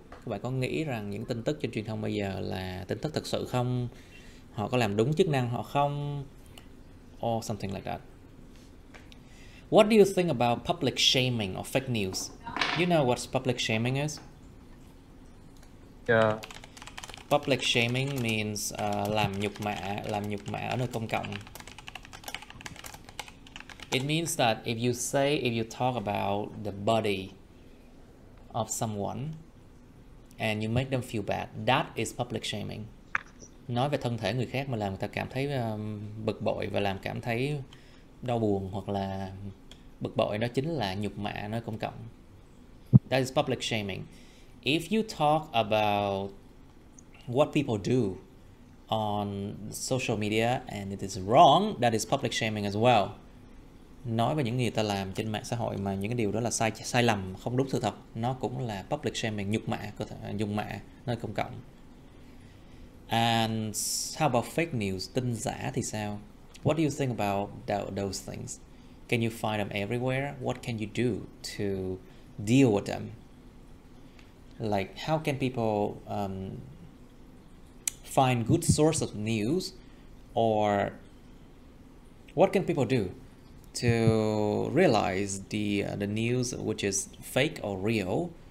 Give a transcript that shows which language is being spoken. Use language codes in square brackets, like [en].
[vi] Các bạn có nghĩ rằng những tin tức trên truyền thông bây giờ là tin tức thực sự không? Họ có làm đúng chức năng họ không? [en] Or something like that. What do you think about public shaming or fake news? You know what public shaming is? Yeah. Public shaming means [vi] làm nhục mạ ở nơi công cộng. [en] It means that if you talk about the body of someone and you make them feel bad, that is public shaming. [vi] Nói về thân thể người khác mà làm người ta cảm thấy bực bội và làm cảm thấy đau buồn hoặc là bực bội, đó chính là nhục mạ nơi công cộng. [en] That is public shaming. If you talk about what people do on social media and it is wrong, that is public shaming as well. [vi] Nói về những người ta làm trên mạng xã hội mà những cái điều đó là sai lầm, không đúng sự thật, nó cũng là public shaming, nhục mạ nơi công cộng. [en] And how about fake news? [vi] Tin giả thì sao? [en] What do you think about those things? Can you find them everywhere? What can you do to deal with them? Like, how can people find good source of news, or what can people do to realize the news which is fake or real?